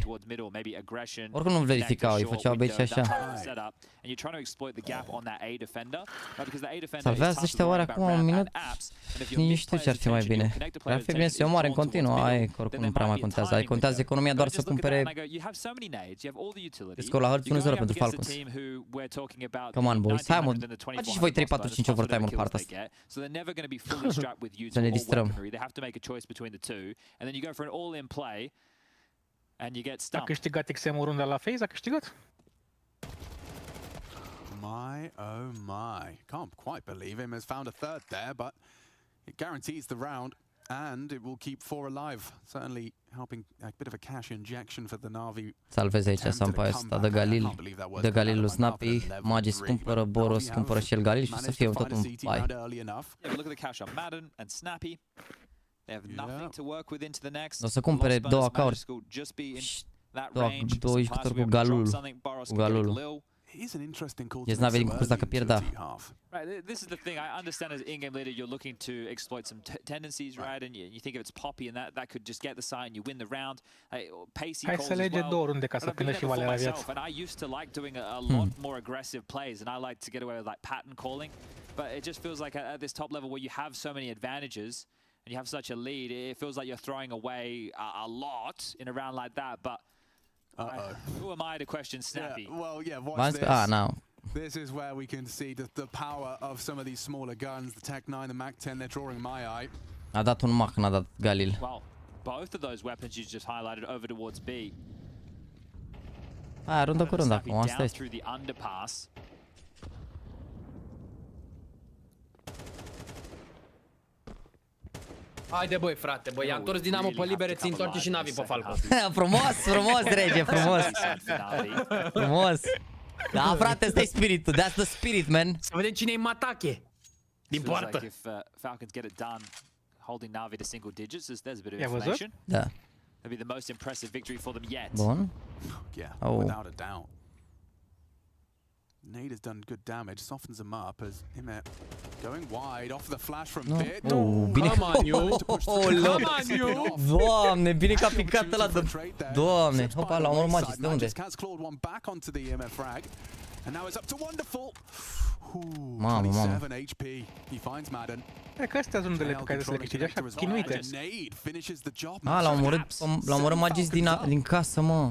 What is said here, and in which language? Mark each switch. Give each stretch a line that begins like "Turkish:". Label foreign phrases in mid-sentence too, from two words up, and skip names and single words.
Romanian: Oricum nu verificau, îi făceau bait și așa. Salvează ăștia oare acum un minut? Nici nu știu ce ar fi mai bine. Ar fi bine să-i omoare în continuu, aia oricum nu prea mai contează. Adică contează economia doar să cumpere scorul la hărți 1-0 pentru Falcons.
English: Come on, boys,
Romanian: hai mă, faceți și voi 3-4-5 overtime-uri partea asta. Să ne distrăm. A câștigat XM-ul runda la FaZe? A câștigat?
English: My, oh my. Can't quite believe him has found a third there, but it guarantees the round and it will keep 4 alive. Certainly helping a bit of a cash injection for the NAVI.
Romanian: Salveze aici Sampaio ăsta de Galil. De Galil lui Snappy. Magis cumpără, Boros cumpără și el Galil și să fie tot un pai. O să cumpere două acauri. Două jucători cu Galul. Yes, NAVI din concurs dacă pierdea.
English: Right, this is the thing. I understand as in-game leader, you're looking to exploit some tendencies, right? And you think if it's Poppy and that could just get the side and you win the round. Pacey
Romanian: Hai să lege două runde ca să prindă și Valera viață.
English: And I used to like doing a lot more aggressive plays, and I like to get away with like pattern calling. But it just feels like at this top level where you have so many advantages and you have such a lead, it feels like you're throwing away a lot in a round like that. But who am I to question Snappy? Yeah, well, watch this. No. This is where we can see the power of some of these smaller guns. The Tech 9, the Mac 10, they're drawing my eye.
Romanian: A dat un Mac, n-a dat Galil.
English: Well, both of those weapons you just highlighted over towards B.
Romanian: Aia, rundă cu rundă acum, asta este.
English: Through the underpass.
Romanian: Haide băi frate, băi, i-am întors Dinamo pe libere, ți întoarce și NAVI pe Falcons. Frumos, rege, frumos. Da, frate, ăsta e spiritul,
English: that's the spirit, man.
Romanian: Să vedem cine-i în atache. Din poartă.
English: Falcons get it done, holding NAVI to single digits, there's a bit of information.
Romanian: Da.
English: That'd be the most impressive victory for them yet.
Romanian: Bun.
English: Yeah, without a doubt. Nade has done good damage, softens him up as Imet going wide off the flash from Bit.
Romanian: Bine.
English: Come on, you.
Romanian: Doamne, bine că a picat ăla de... Doamne, hopa, l-a omorât Magis, de unde? Mamă. Cred că astea sunt rundele pe care să le câștigi așa, chinuite. L-a omorât Magis din casă, mă.